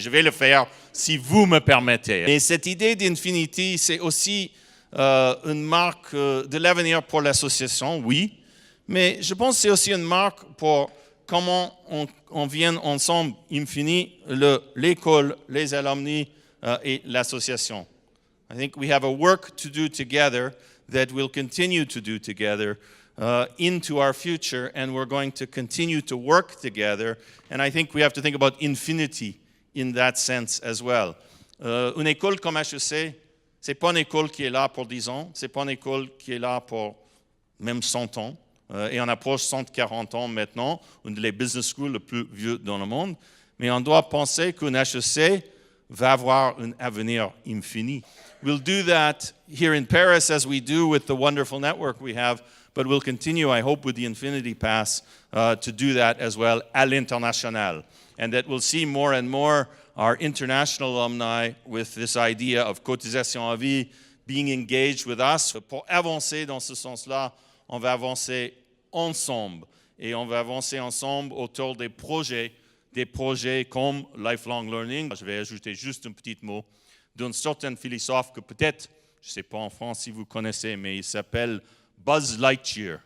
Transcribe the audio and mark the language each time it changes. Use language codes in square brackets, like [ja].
[fr] Et je vais le faire si vous me permettez. Et cette idée d'Infinity, c'est aussi une marque de l'avenir pour l'association, oui, mais je pense que c'est aussi une marque pour comment on vient ensemble, Infini, l'école, les alumni et l'association. [en] I think we have a work to do together that we'll continue to do together into our future, and we're going to continue to work together. And I think we have to think about infinity in that sense as well. [fr] Une école comme HEC, c'est pas une école qui est là pour 10 ans, c'est pas une école qui est là pour même 100 ans. Et on approche 140 ans maintenant, une des business schools les plus vieux dans le monde. Mais on doit penser qu'une HEC va avoir un avenir infini. [en] We'll do that here in Paris as we do with the wonderful network we have, but we'll continue, I hope, with the Infinity Pass to do that as well [fr] à l'international. [en] And that we'll see more and more our international alumni with this idea of [fr] cotisation à vie [en] being engaged with us. [fr] Pour avancer dans ce sens-là, on va avancer ensemble et on va avancer ensemble autour des projets comme Lifelong Learning. Je vais ajouter juste un petit mot d'un certain philosophe que peut-être, je ne sais pas en France si vous connaissez, mais il s'appelle Buzz Lightyear.